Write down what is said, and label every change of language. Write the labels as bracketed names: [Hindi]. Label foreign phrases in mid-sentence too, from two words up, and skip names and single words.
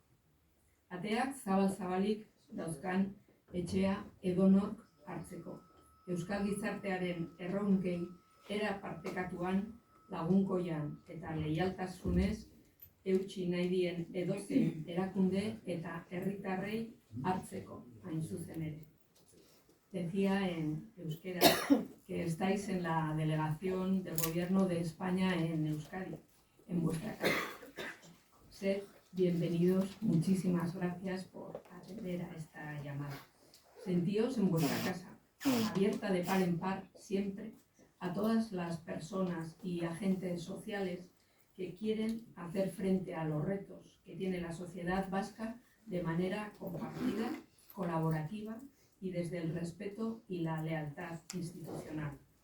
[Basque] Ateak zabal-zabalik dauzkan etxea edonork hartzeko. Euskal gizartearen erronkei era partekatuan, lagunkoian eta leialtasunez eutsi nahi dien edozein erakunde eta herritarrei hartzeko, hain zuzen ere. [Spanish] Decía en euskera que estáis en la delegación del Gobierno de España en Euskadi, en vuestra casa. Sed bienvenidos, muchísimas gracias por atender a esta llamada. Sentíos en vuestra casa, abierta de par en par siempre a todas las personas y agentes sociales que quieren hacer frente a los retos que tiene la sociedad vasca de manera compartida, colaborativa y desde el respeto y la lealtad institucional.